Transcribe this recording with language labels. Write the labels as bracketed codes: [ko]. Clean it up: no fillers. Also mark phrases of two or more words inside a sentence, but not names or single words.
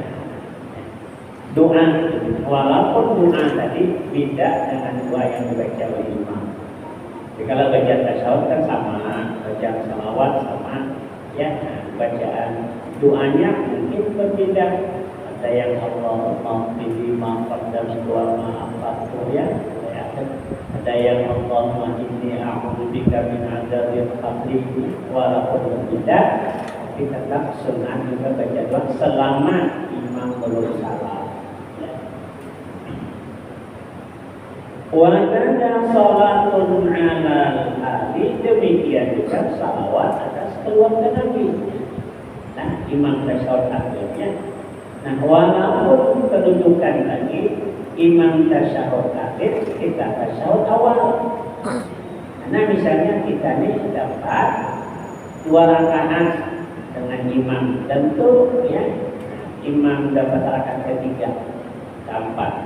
[id] Doa walaupun doa tadi beda dengan doa yang dibaca oleh imam. Jadi kalau baca tasyahud kan sama, bacaan salawat sama ya. Bacaan doanya mungkin berbeda. Ada yang [ar] اللهم قني ما قدمت وما أخرت ya. [id] Ada yang [ar] اللهم إني أعوذ بك من عذاب القبر [id] walaupun berbeda tapi tetap sunat juga baca doa selama imam belum salam. [ar] وكان صلاة على الآل [id] demikian juga salawat atas keluarga Nabi. Nah, imam tasyahud akhirnya. Nah, walaupun kedudukan lagi imam tasyahud akhir, kita tasyahud awal. Karena misalnya kita ini dapat 2 rakaat dengan imam, tentu ya imam dapat rakaat ketiga, keempat.